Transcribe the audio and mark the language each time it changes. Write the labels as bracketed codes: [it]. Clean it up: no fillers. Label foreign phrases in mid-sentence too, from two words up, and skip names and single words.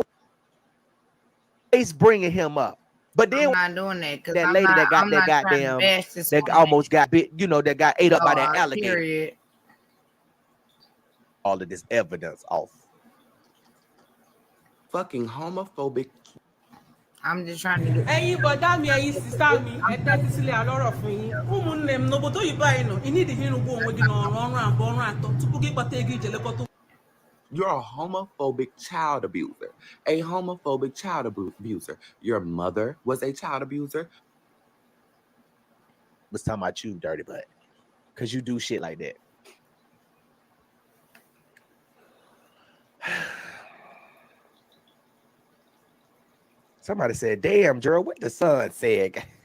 [en] It's bringing him up. But then I'm not doing that because that lady that got that goddamn that almost got bit, you know, that got ate up by that alligator. Period. All of this evidence off. Fucking homophobic. I'm just trying to get. [yo] Ẹ̀yin bọ̀dá mi, ẹ̀yin sísá mi, ẹ tẹ́tí sílẹ̀ àlọ́rọ̀ fún yín. [ig] Ụmụnne m n'obodo oyibo anyị nọ, ị need ihe ịrụgbu onwe gị n'ọrụ abụọ ọrụ atọ tupu gị kpata ego ije lekọta. [en] You're a homophobic child abuser. A homophobic child abuser. Your mother was a child abuser. Was talking about you, dirty butt. Because you do shit like that. Somebody said, damn, Gerald, what the son said.